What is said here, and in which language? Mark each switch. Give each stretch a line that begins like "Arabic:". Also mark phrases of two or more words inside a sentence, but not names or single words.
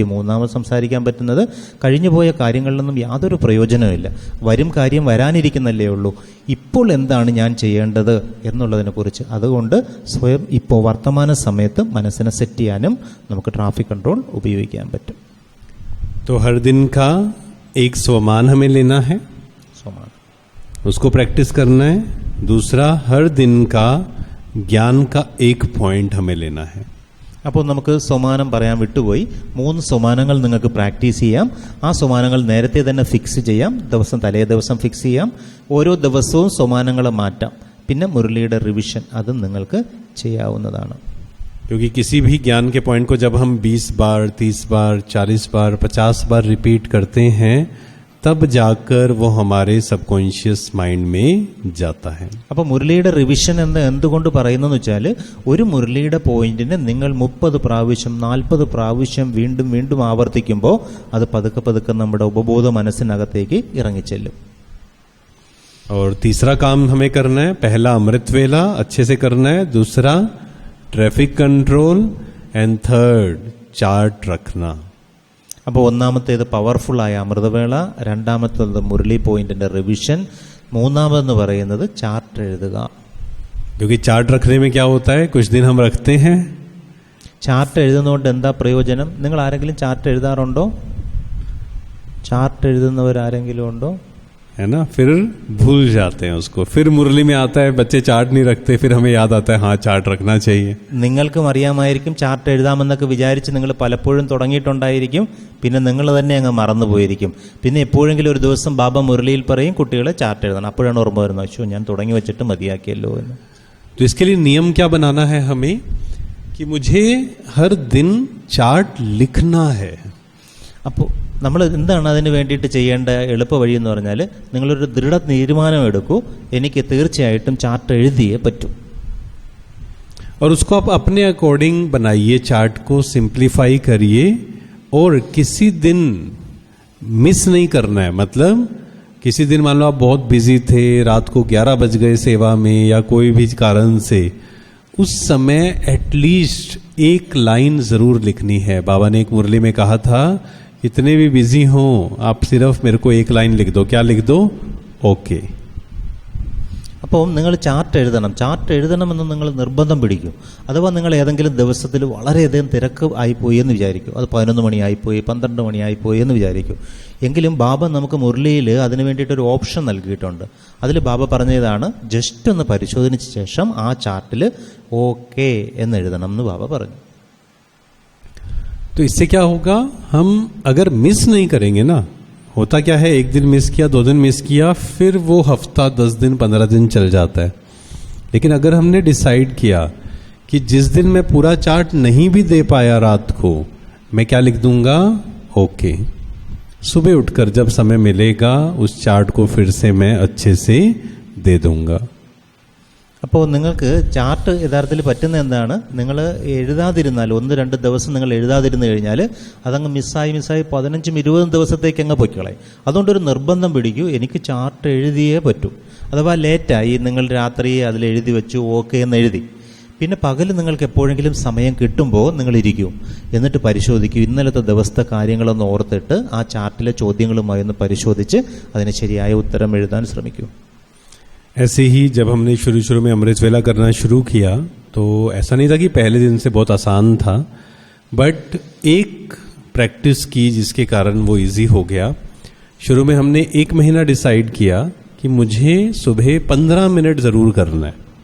Malayalam: മൂന്നാമത് സംസാരിക്കാൻ പറ്റുന്നത്, കഴിഞ്ഞുപോയ കാര്യങ്ങളിലൊന്നും യാതൊരു പ്രയോജനമില്ല, വരും കാര്യം വരാനിരിക്കുന്നല്ലേ ഉള്ളൂ, ഇപ്പോൾ എന്താണ് ഞാൻ ചെയ്യേണ്ടത് എന്നുള്ളതിനെക്കുറിച്ച്. അതുകൊണ്ട് സ്വയം ഇപ്പോൾ വർത്തമാന സമയത്ത് മനസ്സിനെ സെറ്റ് ചെയ്യാനും നമുക്ക്
English: traffic control
Malayalam: ഉപയോഗിക്കാൻ പറ്റും.
Hindi: तो हर दिन का एक स्वमान हमें लेना है,
Malayalam: സ്വമാനം
Hindi: उसको प्रैक्टिस करना है. दूसरा, हर दिन का ज्ञान का 1 पॉइंट हमें लेना है.
Malayalam: അപ്പോൾ നമുക്ക് സോമാനം പറയാൻ വിട്ടുപോയി. 3 സോമാനങ്ങൾ നിങ്ങൾക്ക് പ്രാക്ടീസ് ചെയ്യാം. ആ സോമാനങ്ങൾ നേരത്തെ തന്നെ ഫിക്സ് ചെയ്യാം. തലേ ദിവസം ഫിക്സ് ചെയ്യാം. ഓരോ ദിവസവും സോമാനങ്ങൾ മാറ്റാം. പിന്നെ മുരളിയുടെ റിവിഷൻ അതും നിങ്ങൾക്ക് ചെയ്യാവുന്നതാണ്.
Hindi: क्योंकि किसी भी ज्ञान के पॉइंट को जब हम 20 बार 30 बार 40 बार 50 बार रिपीट करते हैं तब जाकर वो हमारे
English: subconscious mind
Hindi: में जाता है.
Malayalam: അപ്പോൾ മുരളിയുടെ റിവിഷൻ എന്ന് എന്തുകൊണ്ട് പറയുന്നതെന്ന് വെച്ചാൽ, ഒരു മുരളിയുടെ പോയിന്റിനെ നിങ്ങൾ 30 പ്രാവശ്യം 40 പ്രാവശ്യം വീണ്ടും വീണ്ടും ആവർത്തിക്കുമ്പോൾ അത് പതുക്കെ പതുക്കെ നമ്മുടെ ഉപബോധ മനസ്സിനകത്തേക്ക് ഇറങ്ങിച്ചെല്ലും.
Hindi: और तीसरा काम हमें करना है, पहला अमृत वेला अच्छे से करना है, दूसरा
English: traffic control and third chart
Hindi: रखना.
Malayalam: അപ്പോൾ ഒന്നാമത്തേത് പവർഫുള്ളായ അമൃതവേള, രണ്ടാമത്തേത് മുരളി പോയിന്റിന്റെ റിവിഷൻ, മൂന്നാമതെന്ന് പറയുന്നത് ചാർട്ട് എഴുതുക.
Hindi: क्योंकि चार्ट रखने में क्या होता है, कुछ दिन हम रखते हैं.
Malayalam: ചാർട്ട് എഴുതുന്നതുകൊണ്ട് എന്താ പ്രയോജനം? നിങ്ങൾ ആരെങ്കിലും ചാർട്ട് എഴുതാറുണ്ടോ? ചാർട്ട് എഴുതുന്നവരാരെങ്കിലും ഉണ്ടോ?
Hindi: है ना, फिर भूल जाते हैं उसको. फिर मुरली में आता है बच्चे चार्ट नहीं रखते, फिर हमें याद आता है हाँ चार्ट रखना चाहिए.
Malayalam: നിങ്ങൾക്കും അറിയാമായിരിക്കും ചാർട്ട് എഴുതാമെന്നൊക്കെ വിചാരിച്ച് നിങ്ങൾ പലപ്പോഴും തുടങ്ങിയിട്ടുണ്ടായിരിക്കും. പിന്നെ നിങ്ങൾ തന്നെ അങ്ങ് മറന്നുപോയിരിക്കും. പിന്നെ എപ്പോഴെങ്കിലും ഒരു ദിവസം ബാബ മുരളിയിൽ പറയും കുട്ടികളെ ചാർട്ട് എഴുതണം. അപ്പോഴാണ് ഓർമ്മ വരുന്നത്, അയ്യോ ഞാൻ തുടങ്ങി വെച്ചിട്ട് മതിയാക്കിയല്ലോ എന്ന്.
Hindi: तो इसके लिए नियम क्या बनाना है हमें कि मुझे हर दिन चार्ट लिखना है.
Malayalam: അപ്പോൾ നമ്മൾ എന്താണ് അതിന് വേണ്ടിയിട്ട് ചെയ്യേണ്ട എളുപ്പ വഴി എന്ന് പറഞ്ഞാൽ, നിങ്ങളൊരു ദൃഢ തീരുമാനം എടുക്കൂ, എനിക്ക് തീർച്ചയായിട്ടും ചാർട്ട് എഴുതിയേ പറ്റൂ.
Hindi: और उसको आप अपने अकॉर्डिंग बनाइए, चार्ट को सिंप्लीफाई करिए और किसी दिन मिस नहीं करना है. मतलब किसी दिन मान लो आप बहुत बिजी थे, रात को 11 बज गए सेवा में या कोई भी कारण से, उस समय एटलीस्ट एक लाइन जरूर लिखनी है. बाबा ने एक मुरली में कहा था, इतने भी बिजी हो आप सिर्फ मेरे को एक लाइन लिख दो. क्या लिख दो? ओके.
Malayalam: അപ്പോൾ നിങ്ങൾ ചാർട്ട് എഴുതണം. ചാർട്ട് എഴുതണമെന്ന് നിങ്ങൾ നിർബന്ധം പിടിക്കും. അഥവാ നിങ്ങൾ ഏതെങ്കിലും ദിവസത്തിൽ വളരെയധികം തിരക്ക് ആയിപ്പോയി എന്ന് വിചാരിക്കും. അത് 11 മണിയായിപ്പോയി, 12 മണിയായിപ്പോയി എന്ന് വിചാരിക്കും. എങ്കിലും ബാബ നമുക്ക് മുരളിയിൽ അതിന് വേണ്ടിയിട്ടൊരു ഓപ്ഷൻ നൽകിയിട്ടുണ്ട്. അതിൽ ബാബ പറഞ്ഞതാണ്, ജസ്റ്റ് ഒന്ന് പരിശോധനിച്ച ശേഷം ആ ചാർട്ടിൽ ഓക്കെ എന്ന് എഴുതണം എന്ന് ബാബ പറഞ്ഞു.
Hindi: तो इससे क्या होगा, हम अगर मिस नहीं करेंगे ना, होता क्या है एक दिन मिस किया, 2 दिन मिस किया, फिर वो हफ्ता 10 दिन 15 दिन चल जाता है. लेकिन अगर हमने डिसाइड किया कि जिस दिन मैं पूरा चार्ट नहीं भी दे पाया रात को, मैं क्या लिख दूंगा? ओके. सुबह उठकर जब समय मिलेगा उस चार्ट को फिर से मैं अच्छे से दे दूंगा.
Malayalam: അപ്പോൾ നിങ്ങൾക്ക് ചാർട്ട് യഥാർത്ഥത്തിൽ പറ്റുന്ന എന്താണ്, നിങ്ങൾ എഴുതാതിരുന്നാൽ 1-2 ദിവസം നിങ്ങൾ എഴുതാതിരുന്നു കഴിഞ്ഞാൽ അതങ്ങ് മിസ്സായി 15-20 ദിവസത്തേക്ക് അങ്ങ് പൊയ്ക്കളയും. അതുകൊണ്ടൊരു നിർബന്ധം പിടിക്കൂ, എനിക്ക് ചാർട്ട് എഴുതിയേ പറ്റൂ. അഥവാ ലേറ്റായി നിങ്ങൾ രാത്രി അതിൽ എഴുതി വെച്ചു ഓക്കെ എന്ന് എഴുതി, പിന്നെ പകൽ നിങ്ങൾക്ക് എപ്പോഴെങ്കിലും സമയം കിട്ടുമ്പോൾ നിങ്ങൾ ഇരിക്കൂ, എന്നിട്ട് പരിശോധിക്കൂ, ഇന്നലത്തെ ദിവസത്തെ കാര്യങ്ങളൊന്ന് ഓർത്തിട്ട് ആ ചാർട്ടിലെ ചോദ്യങ്ങളുമായി ഒന്ന് പരിശോധിച്ച് അതിന് ശരിയായ ഉത്തരം എഴുതാൻ ശ്രമിക്കൂ.
Hindi: ऐसे ही जब हमने शुरू में अमृत वेला करना शुरू किया तो ऐसा नहीं था कि पहले दिन से बहुत आसान था, बट एक प्रैक्टिस की जिसके कारण वो इजी हो गया. शुरू में हमने 1 महीना डिसाइड किया कि मुझे सुबह 15 मिनट ज़रूर करना है.